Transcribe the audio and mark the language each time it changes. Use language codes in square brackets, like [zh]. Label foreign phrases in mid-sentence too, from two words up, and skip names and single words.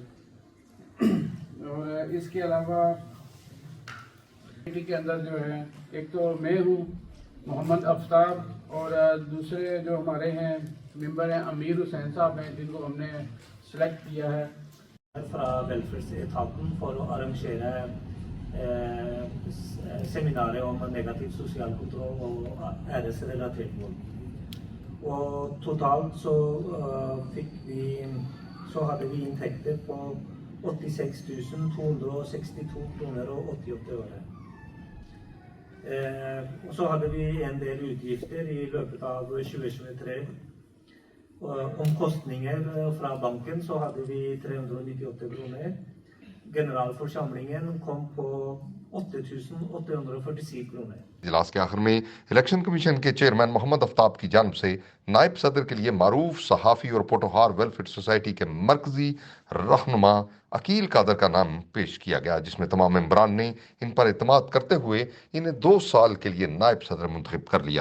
[ur] اور اس کے علاوہ کے اندر جو ہے ایک تو میں ہوں محمد آفتاب، اور دوسرے جو ہمارے ہیں ممبر ہیں امیر حسین صاحب ہیں جن کو ہم نے سلیکٹ کیا ہے۔ [no] fra Welfare سے Etaten for å arrangere seminaret om negativ sosial kontroll og æresrelatert vold. Og totalt så hadde vi inntekter på 86 262 kroner og 88 øre. Og så hadde vi en del utgifter i løpet av 2023. Omkostninger fra banken så hadde vi 398 kroner. Generalforsamlingen kom på 8847 kroner. [ur] اجلاس کے آخر میں [en] election commission [ur] کے چیئرمین محمد آفتاب کی جانب سے نائب صدر کے لیے معروف صحافی اور پوٹوہار ویلفیئر سوسائٹی کے مرکزی رہنما عقیل قادر کا نام پیش کیا گیا، جس میں تمام ممبران نے ان پر اعتماد کرتے ہوئے انہیں 2 سال کے لیے نائب صدر منتخب کر لیا۔